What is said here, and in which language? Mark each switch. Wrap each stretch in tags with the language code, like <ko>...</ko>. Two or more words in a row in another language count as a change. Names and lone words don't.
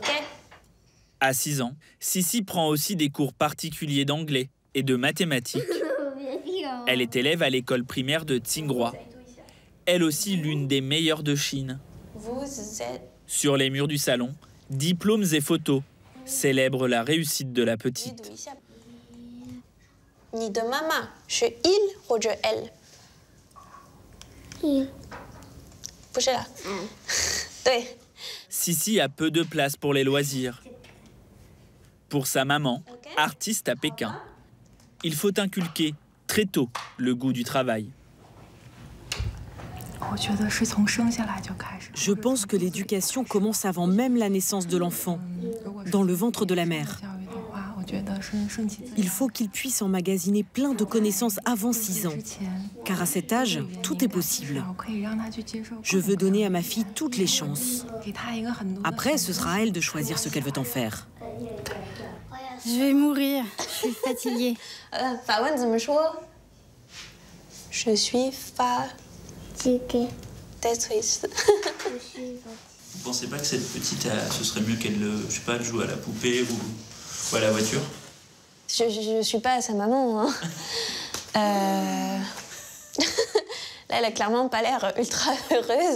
<fr>À 6 ans, Sissi prend aussi des cours particuliers d'anglais et de mathématiques. Elle est élève à l'école primaire de Tsinghua. Elle aussi l'une des meilleures de Chine. Vous êtes... Sur les murs du salon, diplômes et photos célèbrent la réussite de la petite.</fr> <zh>你的妈妈是 il 或者 elle？ il。不是啦。对。</zh> <fr>Sissi a peu de place pour les loisirs. Pour sa maman, artiste à Pékin, il faut inculquer très tôt le goût du travail. Je pense que l'éducation commence avant même la naissance de l'enfant, dans le ventre de la mère. Il faut qu'il puisse emmagasiner plein de connaissances avant 6 ans, car à cet âge, tout est possible. Je veux donner à ma fille toutes les chances. Après, ce sera à elle de choisir ce qu'elle veut en faire. Je vais mourir, je suis fatiguée.</fr> <zh>法文怎么说？</zh> <fr>Je suis fatiguée. T'es triste. Vous pensez pas que cette petite, ce serait mieux qu'elle, je sais pas, elle joue à la poupée ou à la voiture? Je suis pas sa maman, hein. Là, elle a clairement pas l'air ultra heureuse.</fr>